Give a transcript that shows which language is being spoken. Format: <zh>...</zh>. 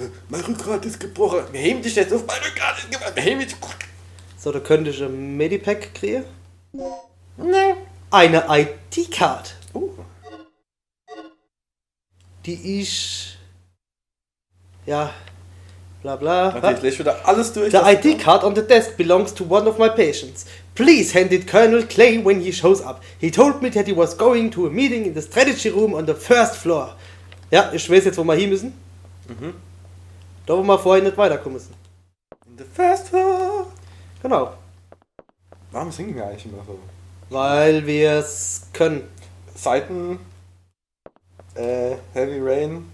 <de>Mein Rückgrat ist gebrochen. Wir heben dich jetzt auf. Mein Rückgrat ist gebrochen. Wir heben dich. So, da könnte ich ein Medipack kriegen. Nee. Eine ID-Card. Oh. Die ich... Ja. Bla bla. Okay, ich lese wieder alles durch.</de> <en>The ID card on the desk belongs to one of my patients. Please hand it Colonel Clay when he shows up. He told me that he was going to a meeting in the strategy room on the first floor.</en> <de>Ja, ich weiß jetzt, wo wir hin müssen. Da, wo wir vorher nicht weiterkommen müssen.</de> <en>In the first floor.</en> <de>Genau. Warum singen wir eigentlich immer so? Weil wir es können. Seiten. Heavy Rain.</de>